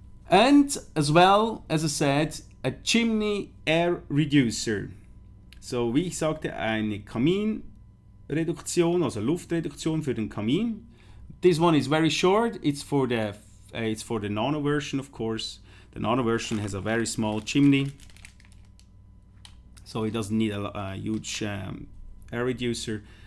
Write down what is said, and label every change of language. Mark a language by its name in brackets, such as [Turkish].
[English] And as well, as I said, a Chimney Air Reducer. [German] So, wie ich sagte, eine Kaminreduktion, also Luftreduktion für den Kamin. [English] This one is very short. It's for the Nano version, of course. The Nano version has a very small chimney, so it doesn't need a huge air reducer.